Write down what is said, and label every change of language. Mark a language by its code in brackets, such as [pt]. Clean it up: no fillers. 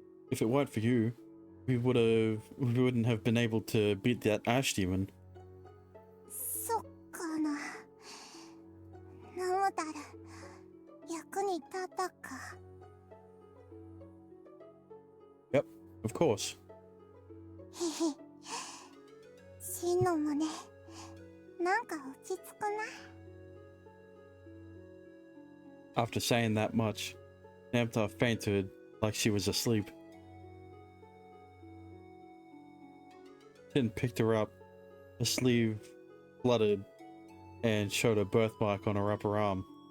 [en] If it weren't for you, we wouldn't have been able to beat that ash demon. [ja] そっかな。ナムタラ、役に立ったか。 [en] Yep, of course. [ja] へへ。シンの胸、なんか落ち着くな。 [en] After saying that much, Namtar fainted like she was asleep. Shin picked her up, her sleeve blooded, and showed a birthmark on her upper arm.